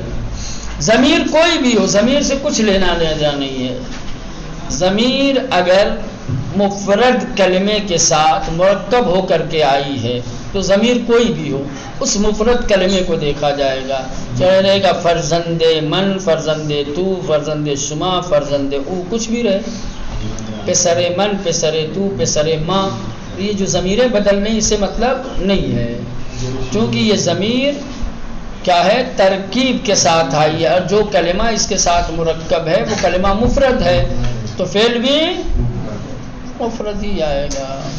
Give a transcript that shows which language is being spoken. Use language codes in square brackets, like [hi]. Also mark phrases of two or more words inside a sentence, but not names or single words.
[ur] ضمیر کوئی بھی ہو، ضمیر سے کچھ لینا دینا نہیں ہے. ضمیر اگر مفرد کلمے کے ساتھ مرکب ہو کر کے آئی ہے تو ضمیر کوئی بھی ہو، اس مفرد کلمے کو دیکھا جائے گا. چاہے رہے گا [fa] فرزند من، فرزند تو، فرزند شما، فرزند او، [ur] کچھ بھی رہے، [fa] پسر من، پسر تو، پسر ماں. [ur] یہ جو ضمیریں بدلنے اسے مطلب نہیں ہے، کیونکہ یہ ضمیر کیا ہے؟ ترکیب کے ساتھ آئی ہے، اور جو کلمہ اس کے ساتھ مرکب ہے وہ کلمہ مفرد ہے. تو فعل بھی مفرد ہی آئے گا.